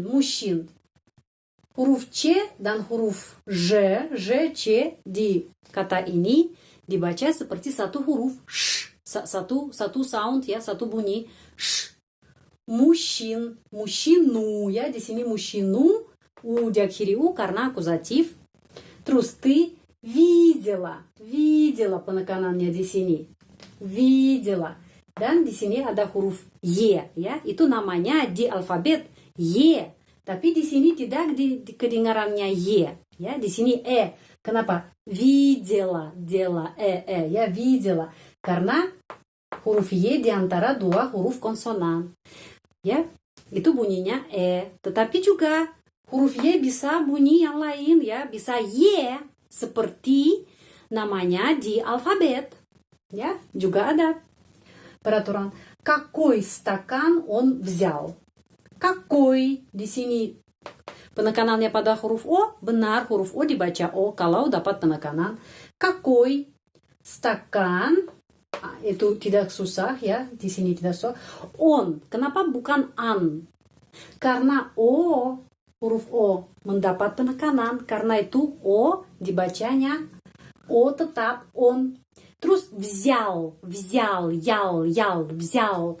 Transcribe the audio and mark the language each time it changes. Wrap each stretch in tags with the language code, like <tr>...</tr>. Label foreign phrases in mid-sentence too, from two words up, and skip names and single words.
<id>Huruf C dan huruf J, C di kata ini dibaca seperti satu huruf sh, satu sound ya, satu bunyi sh. Мужчину ya, di sini мужчину, u diakhiri u karena akuzatif. Terus</id> <ru>ты видела</ru> <id>penekanannya di sini.</id> <ru>Видела.</ru> <id>Dan di sini ada huruf Y ya, itu namanya di alfabet Y. Tapi di sini tidak di kedengarannya Y ya, di sini E. Kenapa? Видела, ya, видела. Karena huruf Y di antara dua huruf konsonan. Ya, itu bunyinya E. Tetapi juga huruf Y bisa bunyi yang lain ya, bisa Y seperti namanya di alfabet. Ya, juga ada peraturan.</id> <ru>Какой стакан он взял?</ru> <id>Какой di sini penekanannya pada huruf O, benar huruf O dibaca O kalau dapat penekanan.</id> <ru>Какой стакан,</ru> <id>itu tidak susah ya, di sini tidak susah. On, kenapa bukan an? Karena O, huruf O mendapat penekanan, karena itu O dibacanya O tetap on. Terus</id> <ru>взял, взял.</ru>